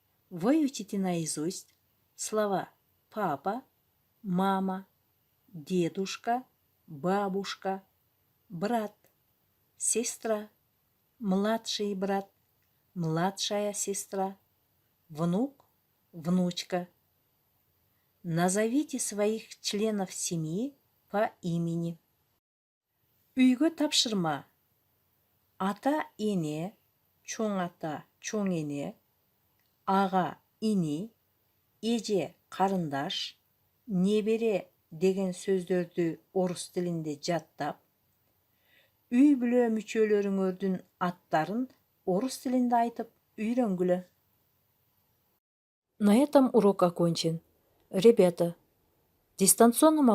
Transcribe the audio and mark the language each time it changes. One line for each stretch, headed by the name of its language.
Russian: Выучите наизусть слова папа, мама, дедушка, бабушка, брат, сестра, младший брат, младшая сестра, внук, внучка. Назовите своих членов семьи по имени.
Kyrgyz: Үйгө тапшырма. Ата, эне, чоң ата, чоң эне, ага, ини, эже, карындаш, небере деген сөздөрдү орус тилинде жаттап, үй бүлө мүчөлөрүңөрдүн аттарын орус тилинде айтып үйрөнгүлө.
Russian: На этом урок окончен. Ребята, в дистанционном обучении будьте активными в WhatsApp уроках.